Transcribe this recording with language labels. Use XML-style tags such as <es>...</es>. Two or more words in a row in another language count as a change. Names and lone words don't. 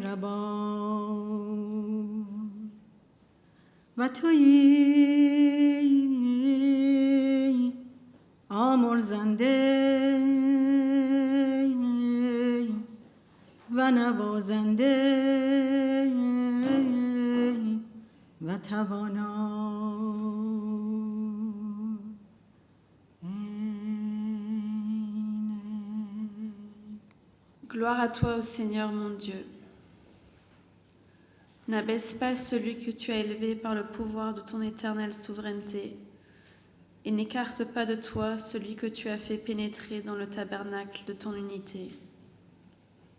<fa>مهربان و تویی آمرزنده و نوازنده و توانا.</fa> <fr>Gloire à toi, ô Seigneur mon Dieu. N'abaisse pas celui que tu as élevé par le pouvoir de ton éternelle souveraineté, et n'écarte pas de toi celui que tu as fait pénétrer dans le tabernacle de ton unité.</fr>